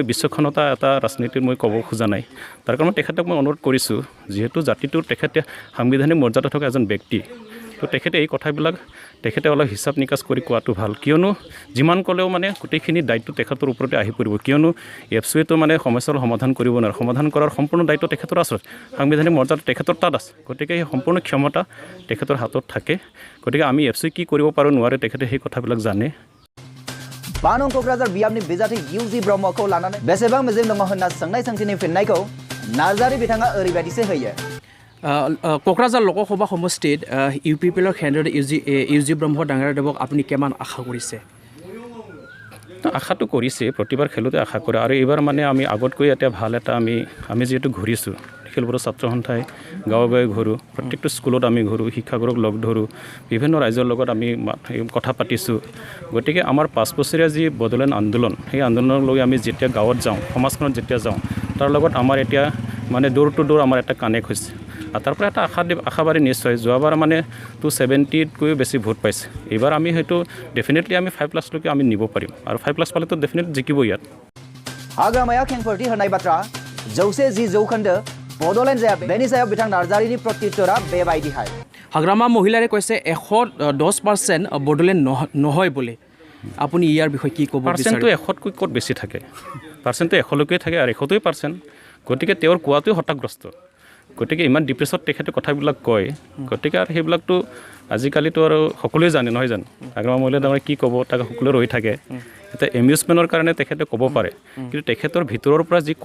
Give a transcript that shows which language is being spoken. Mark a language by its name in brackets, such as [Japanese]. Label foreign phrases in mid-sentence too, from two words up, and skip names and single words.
[Assamese] বিচক্ষণতা এটা ৰাজনীতিৰ মই ক'ব খোজা নাই তাৰ কাৰণে তেখেতক মই অনুৰোধ কৰিছোঁ যিহেতু জাতিটোৰ তেখেতে সাংবিধানিক মৰ্যাদা থকা এজন ব্যক্তি তো তেখেতে এই কথাবিলাক তেখেতে অলপ হিচাপ নিকাচ কৰি কোৱাটো ভাল কিয়নো যিমান ক'লেও মানে গোটেইখিনি দায়িত্ব তেখেতৰ ওপৰতে আহি পৰিব কিয়নো এফচুৱেটো মানে সমস্যাৰ সমাধান কৰিব নোৱাৰে সমাধান কৰাৰ সম্পূৰ্ণ দায়িত্ব তেখেতৰ আছে সাংবিধানিক মৰ্যাদা তেখেতৰ তাত আছে গতিকে সেই সম্পূৰ্ণ ক্ষমতা তেখেতৰ হাতত থাকে গতিকে আমি এফচুৱে কি কৰিব পাৰোঁ নোৱাৰে তেখেতে সেই কথাবিলাক জানে [Bodo] बानं क'क्राझार बियाबनि बिजाथि इउजि ब्रह्मखौ लानानै बेसेबां मिजिं दङ होनना सोंनाय सोंथिनि फिननायखौ नार्जारी बिथाङा ओरैबायदिसो होयो [Assamese] কোকৰাঝাৰ লোকসভা সমষ্টিত UPPলৰ কেন্দ্ৰীয় ইউজি ব্ৰহ্ম ডাঙৰীয়াদেৱক আপুনি কিমান আশা কৰিছে আশাটো কৰিছে প্ৰতিবাৰ খেলোতে আশা কৰে আৰু এইবাৰ মানে আমি আগতকৈ এতিয়া ভাল এটা আমি যিহেতু ঘূৰিছোঁ নিখিল বড়ো ছাত্ৰ সন্থাই গাঁৱে গাঁৱে ঘূৰোঁ প্ৰত্যেকটো স্কুলত আমি ঘূৰোঁ শিক্ষাগুৰুক লগ ধৰোঁ বিভিন্ন ৰাইজৰ লগত আমি কথা পাতিছোঁ গতিকে আমাৰ 5 বছৰীয়া যি বড়োলেণ্ড আন্দোলন সেই আন্দোলনক লৈ আমি যেতিয়া গাঁৱত যাওঁ সমাজখনত যেতিয়া যাওঁ তাৰ লগত আমাৰ এতিয়া মানে [English] door to door [Assamese] আমাৰ এটা কানেক্ট হৈছে আৰু তাৰ পৰা এটা আশাবাদী নিশ্চয় যোৱাবাৰ মানে 270তকৈ বেছি ভোট পাইছে এইবাৰ আমি হয়তো ডেফিনেটলি আমি 5+ লৈকে আমি নিব পাৰিম আৰু 5+ পালেতো ডেফিনেট জিকিব ইয়াত [Bodo] हाग्रामाया खेंफोरथि होनाय बाथ्रा 110 जौखोन्दो बड'लेण्ड जाया बेनि सायाव बिथां नार्जारीनि प्रत्युत्तरा बेबायदिहाय [Assamese] হাগ্ৰামা মহিলাৰে কৈছে 110% বড়োলেণ্ড নহয় বুলি আপুনি ইয়াৰ বিষয়ে কি ক'ব বিচাৰে পাৰ্চেণ্টটো 100তকৈ ক'ত বেছি থাকে পাৰ্চেণ্টটো 100লৈকে থাকে আৰু 100% গতিকে তেওঁৰ কোৱাটোৱে হতাগ্ৰস্ত গতিকে ইমান ডিপ্ৰেছত তেখেতে কথাবিলাক কয় গতিকে আৰু সেইবিলাকতো আজিকালিতো আৰু সকলোৱে জানে নহয় জানো হাগ্ৰামা মহিলা ডাঙৰীয়া কি ক'ব তাক সকলোৱে ৰৈ থাকে এটা এমিউজমেণ্টৰ কাৰণে তেখেতে ক'ব পাৰে কিন্তু তেখেতৰ ভিতৰৰ পৰা যি